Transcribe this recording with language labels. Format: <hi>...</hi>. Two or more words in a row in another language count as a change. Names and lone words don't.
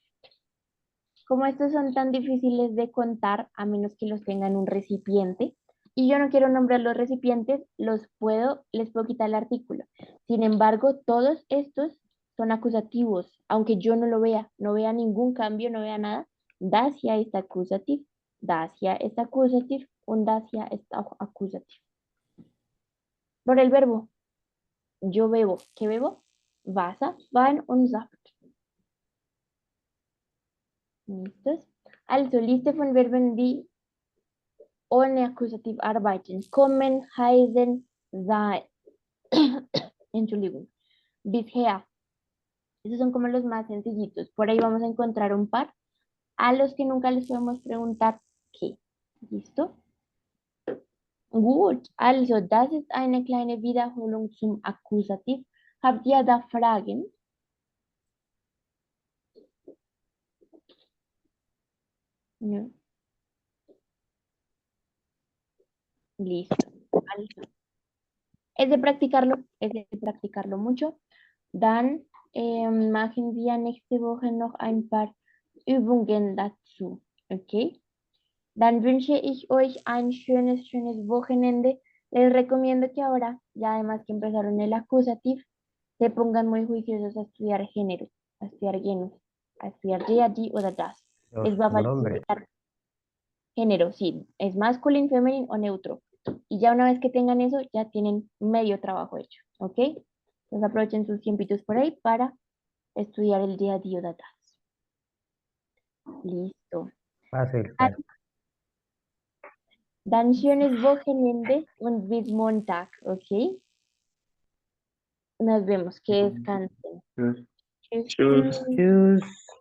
<es>Como estos son tan difíciles de contar, a menos que los tengan en un recipiente, y yo no quiero nombrar los recipientes, les puedo quitar el artículo. Sin embargo, todos estos son acusativos, aunque yo no lo vea, no vea ningún cambio, no vea nada.</es> <de>Das hier ist Akkusativ, das hier ist Akkusativ und das hier ist auch Akkusativ.</de> <es>Por el verbo, yo bebo, ¿qué bebo?</es> <de>Wasser, Wein und Saft. ¿Listos? Also, Liste von Verben, die ohne Akkusativ arbeiten. Kommen, heißen, sein. Entschuldigung. Bisher.</de> <es>Esos son como los más sencillitos. Por ahí vamos a encontrar un par a los que nunca les podemos preguntar qué. ¿Listo?</es> <de>Gut. Also, das ist eine kleine Wiederholung zum Akkusativ. Habt ihr da Fragen?</de> <es>No. Listo. Also, es de practicarlo mucho.</es> <de>Dann machen wir nächste Woche noch ein paar Übungen dazu. Okay? Dann wünsche ich euch ein schönes Wochenende.</de> <es>Les recomiendo que ahora, ya además que empezaron el acusativo, se pongan muy juiciosos a estudiar género, a estudiar genes, a estudiar</es> <de>die oder das.</de> <es>Los Les va a pronombres. facilitar género, sí, es masculino, femenino o neutro. Y ya una vez que tengan eso, ya tienen medio trabajo hecho, ¿ok? Entonces aprovechen sus tiempitos por ahí para estudiar el día a día de atrás. Listo. Fácil,</es> <de>Dann, dann schönes Wochenende und bis Montag,</de> <es>¿ok? Nos vemos, que descansen.</es> <de>Good. Tschüss. Tschüss. Tschüss.</de>